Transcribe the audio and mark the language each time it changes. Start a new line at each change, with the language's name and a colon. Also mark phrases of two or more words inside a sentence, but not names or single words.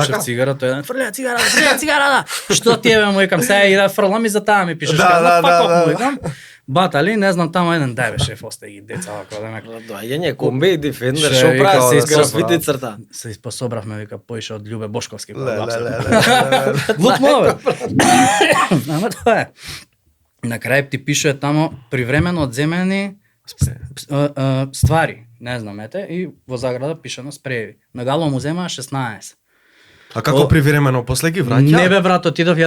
Macedonian: пушев цигара, тој еден фрлеа цигара, да. Што ти е бе, му викам, сега и да фрлам и за таа ми пишеш. Да, Кажам, да, «Па, да, како?» да. му викам. Батали, не знам, таму еден дај бе шеф, осте ги деца, вако да ме Доаѓање комби и дефендер, Ше, што викао, прави да се се графити црта. се испособравме, вика, поише од Љубе Бошковски. Ле, ле, ле, ле, ле. Лутно, бе. Ама тоа е. На крај ти пише тамо привремено одземени ствари, не знам, ете, и во заграда пишено спреви. На Гало му земаа 16. А како привремено после ги враќа? Не бе брат, отидов ја да